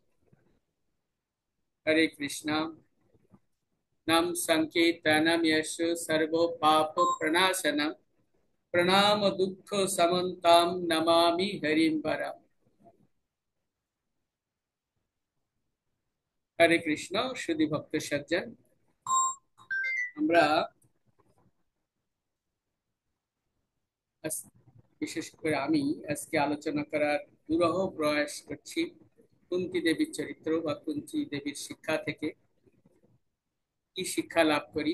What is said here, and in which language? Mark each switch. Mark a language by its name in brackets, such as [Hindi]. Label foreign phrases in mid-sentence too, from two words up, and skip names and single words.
[Sanskrit] हरे कृष्णा। नाम संकीर्तनम यस्य सर्वो पाप प्रणाशनम प्रणाम दुःख समन्ताम नमामि हरिं परम। [Bangla] হরে কৃষ্ণ। সুধী ভক্ত সজ্জন, আমরা বিশেষ করে আমি আজকে আলোচনা করার দুরূহ প্রয়াস করছি কুন্তী দেবীর চরিত্র বা কুন্তী দেবীর শিক্ষা থেকে কি শিক্ষা লাভ করি।